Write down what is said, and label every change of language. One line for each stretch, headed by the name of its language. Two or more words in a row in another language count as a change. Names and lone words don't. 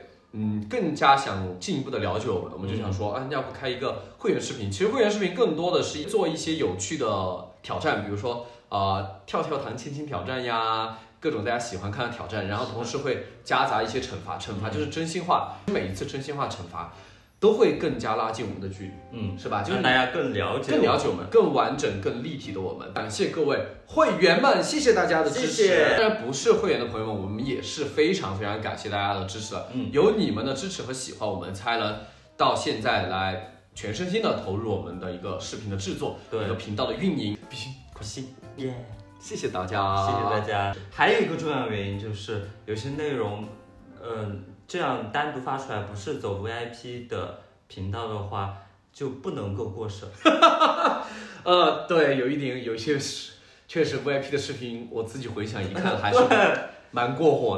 Chinese: 更加想進一步的了解我們就想說，要不開一個會員視頻？其實會員視頻更多的是做一些有趣的挑戰，比如說跳跳糖、親親挑戰呀，各種大家喜歡看的挑戰，然後同時會夾雜一些懲罰，懲罰就是真心話，每一次真心話懲罰都會更加拉近我們的距離，是吧？就是大家更了解我們，更完整、更立体的我们。感謝各位會員們，謝謝大家的支持。當然不是會員的朋友們，我們也是非常非常感謝大家的支持的。有你們的支持和喜歡，我們才能到現在来全身心的投入我們的一個視頻的制作，一個頻道的運營。開心耶！謝謝大家，謝謝大家。還有一個重要原因就是有些內容，這樣單獨發出來，不是走 VIP 的頻道的話，就不能夠過審。對，有一些確實 VIP 的視頻，我自己回想一看，還是蠻過火的。